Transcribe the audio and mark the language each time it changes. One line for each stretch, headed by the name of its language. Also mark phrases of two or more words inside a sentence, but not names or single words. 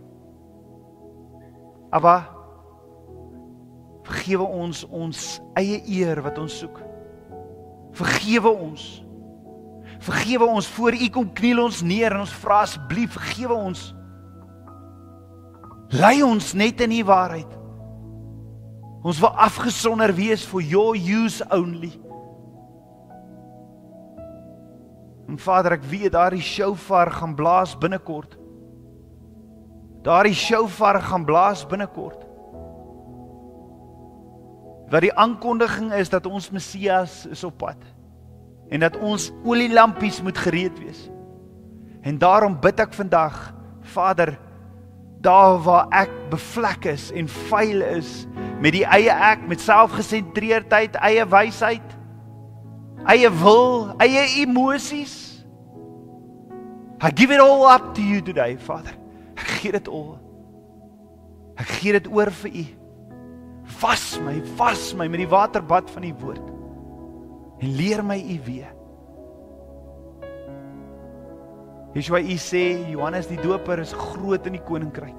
Afrikaans: Abba, vergewe ons eie eer wat ons soek. Vergewe ons. Vergewe ons, voor u kom kniel ons neer en ons vra asseblief, vergewe ons. Lei ons net in die waarheid. Ons wil afgesonder wees
English: for your use only.
Afrikaans: En Vader, ek weet daardie shofar gaan blaas binnekort. Daardie shofar gaan blaas binnekort. Wat die aankondiging is dat ons Messias is op pad. En dat ons olielampies moet gereed wees. En daarom bid ek vandag, Vader, daar waar ek bevlek is en vuil is, met die eie ek, met selfgesentreerdheid, eie wysheid, eie wil, eie emosies,
English: I give it all up to you today,
Afrikaans: Vader. Ek gee dit al. Ek gee dit oor vir U. Was my met die waterbad van die woord. En leer my U weer. Yeshua, U sê, Johannes die Doper is groot in die koninkryk.